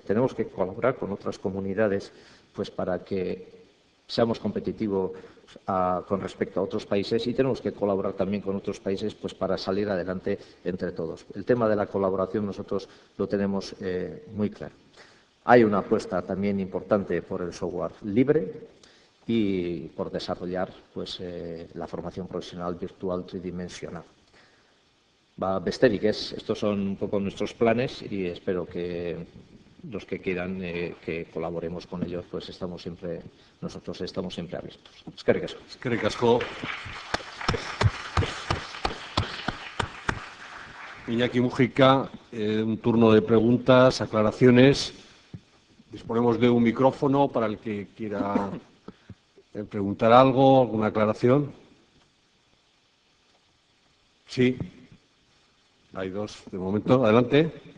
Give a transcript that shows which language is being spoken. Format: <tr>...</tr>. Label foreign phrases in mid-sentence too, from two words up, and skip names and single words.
<es>Tenemos que colaborar con otras comunidades pues para que seamos competitivos con respecto a otros países, y tenemos que colaborar también con otros países pues para salir adelante entre todos. El tema de la colaboración nosotros lo tenemos muy claro. Hay una apuesta también importante por el software libre y por desarrollar pues la formación profesional virtual tridimensional.</es> <eu>Besterik ez,</eu> <es>estos son un poco nuestros planes y espero que los que quieran que colaboremos con ellos, pues nosotros estamos siempre abiertos.</es> <eu>Eskerrik asko. Eskerrik asko.</eu> <es>Iñaki Mujica, un turno de preguntas, aclaraciones. Disponemos de un micrófono para el que quiera preguntar algo, alguna aclaración. Sí. Hay dos de momento. Adelante.</es>